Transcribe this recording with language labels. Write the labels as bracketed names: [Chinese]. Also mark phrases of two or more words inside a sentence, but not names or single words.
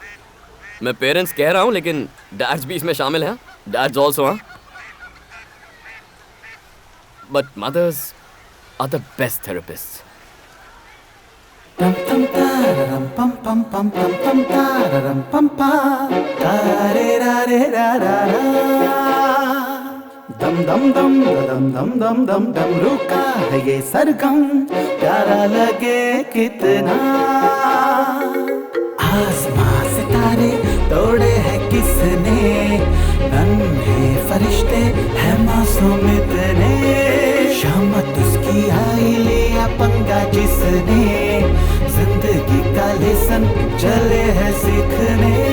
[Hindi] मैं पेरेंट्स कह रहा हूँ, लेकिन डैड्स भी इसमें शामिल हैं। [English] dads also, हाँ। but mothers are the best therapist. Tam tam tararam pam pam pam pam pam tararam pam pam tare ra re ra ra ra dam dam dam dam dam dam dam dam [Hindi] रुका है ये सरगम प्यारा लगे कितना आसमां सितारे तोड़े हैं किसने नन्हे फरिश्ते हैं मासूम इतने शामत उसकी आई लिया पंगा जिसने जिंदगी का लेसन चले है सीखने